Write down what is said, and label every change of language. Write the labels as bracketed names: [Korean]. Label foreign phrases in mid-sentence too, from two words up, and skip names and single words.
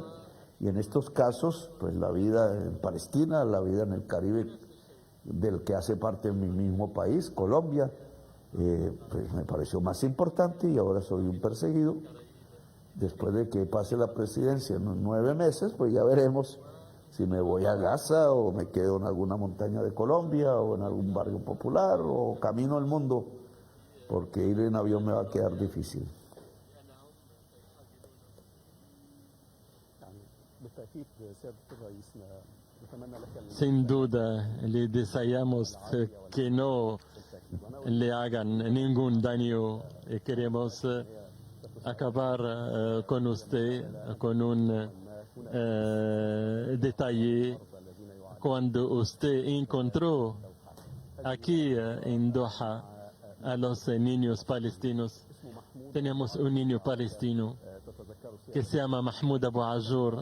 [Spanish] Y en estos casos, pues la vida en Palestina, la vida en el Caribe, del que hace parte mi mismo país, Colombia, pues me pareció más importante, y ahora soy un perseguido. Después de que pase la presidencia en 9 meses, pues ya veremos si me voy a Gaza o me quedo en alguna montaña de Colombia o en algún barrio popular o camino el mundo, porque ir en avión me va a quedar difícil. [Arabic] يعني بالتأكيد سيادة الرئيس نتمنى لك [Spanish] Sin duda, le deseamos que no le hagan ningún daño y queremos acabar con usted con un detalle. Cuando usted encontró aquí en Doha a los niños palestinos, tenemos un niño palestino que se llama Mahmoud Abu Ajur.